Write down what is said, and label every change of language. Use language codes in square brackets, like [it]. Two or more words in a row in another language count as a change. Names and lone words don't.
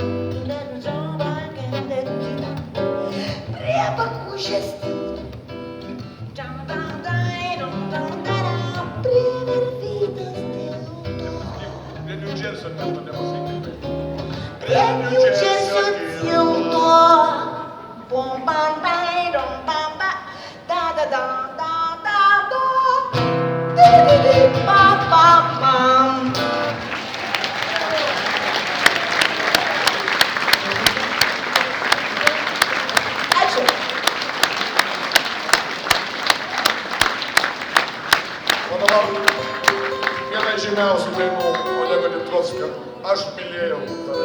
[lt] Prie Bakūžės tilto. Prie Virvytės tilto. Prie New Jersey tilto nepasakykite. Prie New Jersey tilto. Bom bam bam dom bam ba da da da da da da di di di ba ba bam. Ačiū. O dabar viena iš žymiausių dainų Olego Litrovskio Aš mylėjau tave.